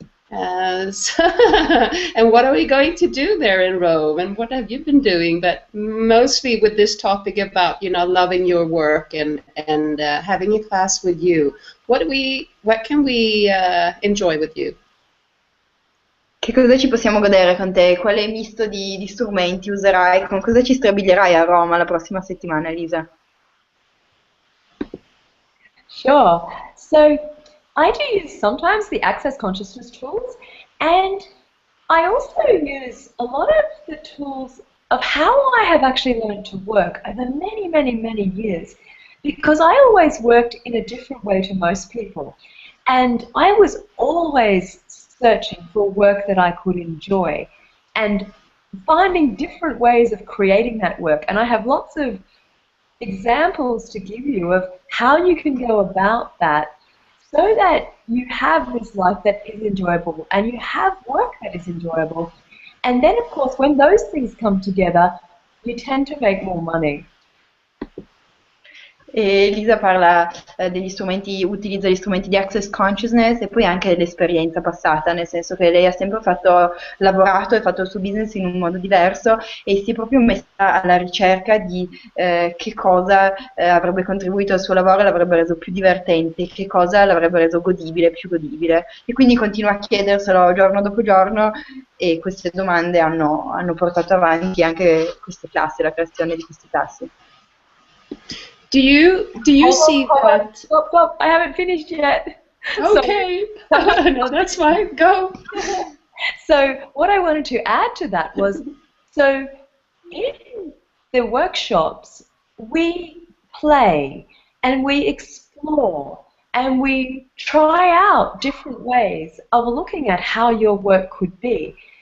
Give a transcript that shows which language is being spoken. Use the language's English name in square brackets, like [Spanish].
[English] And what are we going to do there in Rome, and what have you been doing? But mostly with this topic about, you know, loving your work and having a class with you. What can we enjoy with you? [Italian] Che cosa ci possiamo godere con te? Quale misto di strumenti userai? Con cosa ci strabilierai a Roma la prossima settimana, Elisa? [English] Sure. So I do use sometimes the Access Consciousness tools, and I also use a lot of the tools of how I have actually learned to work over many, many, many years, because I always worked in a different way to most people. And I was always searching for work that I could enjoy and finding different ways of creating that work. And I have lots of examples to give you of how you can go about that so that you have this life that is enjoyable and you have work that is enjoyable. And then, of course, when those things come together, you tend to make more money. [Italian] E Elisa parla degli strumenti, utilizza gli strumenti di Access Consciousness e poi anche dell'esperienza passata, nel senso che lei ha sempre lavorato e fatto il suo business in un modo diverso e si è proprio messa alla ricerca di che cosa avrebbe contribuito al suo lavoro e l'avrebbe reso più divertente, che cosa l'avrebbe reso godibile, più godibile. E quindi continua a chiederselo giorno dopo giorno e queste domande hanno portato avanti anche queste classi, la creazione di queste classi. [English] Do you see that? Stop, I haven't finished yet. Okay. No, that's fine. Go. So what I wanted to add to that was, so in the workshops, we play and we explore and we try out different ways of looking at how your work could be.